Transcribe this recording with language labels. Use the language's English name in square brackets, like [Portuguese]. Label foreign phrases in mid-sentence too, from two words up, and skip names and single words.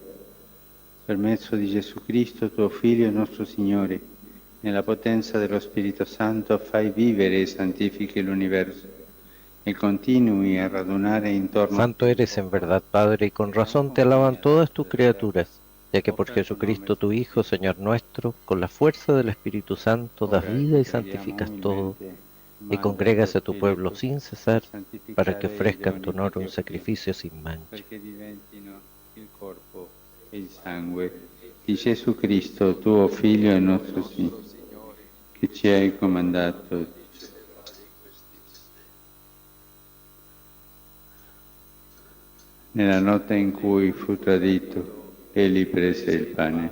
[Italian] Per mezzo di Gesù Cristo, tuo Figlio e nostro Signore, nella potenza dello Spirito Santo, fai vivere e santifichi l'universo e continui a radunare intorno [Spanish] Santo eres en verdad, Padre, y con razón te alaban todas tus criaturas, ya que por Jesucristo tu Hijo, Señor nuestro, con la fuerza del Espíritu Santo das vida y santificas todo, y congregas a tu pueblo sin cesar, para que ofrezca en tu honor un sacrificio sin mancha. [Italian] perché diventino il corpo e il sangue di Gesù Cristo, tuo Figlio e nostro Signore, che ci hai comandato. Nella notte in cui fu tradito, egli prese il pane,